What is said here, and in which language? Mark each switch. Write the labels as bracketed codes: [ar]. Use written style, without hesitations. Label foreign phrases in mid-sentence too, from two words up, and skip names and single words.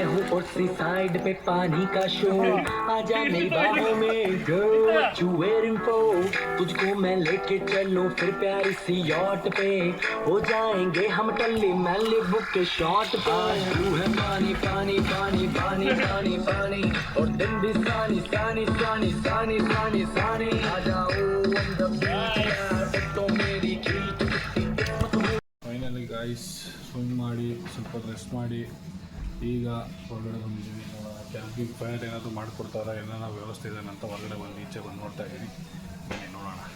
[hi] और [en] sea side [hi] पे पानी का शो आजा मेरी बाहों में [en] girl what you wearing for [hi] तुझको मैं लेके चलूं फिर प्यारी सी यॉट पे हो जाएंगे हम टल्ली मैली बुक के शॉट पे तू है पानी पानी पानी पानी पानी पानी और दिन भी सानी सानी सानी सानी सानी सानी आ जाओ [en] on the beach [hi] यार तो मेरी खींच [en] finally guys swim [kn] ಮಾಡಿ ಸ್ವಲ್ಪ ರೆಸ್ಟ್ ಮಾಡಿ ಈಗ ಹೊರಗಡೆ ಬಂದಿದ್ದೀವಿ. ನೋಡೋಣ [en] camping fire [kn] ಏನಾದರೂ ಮಾಡಿಕೊಡ್ತಾರಾ, ಏನಾರ ವ್ಯವಸ್ಥೆ ಇದೆ ಅಂತ ಹೊರಗಡೆ ಬಂದು ಈಚೆ ಬಂದು ನೋಡ್ತಾ ಇದ್ದೀನಿ. ಬನ್ನಿ ನೋಡೋಣ.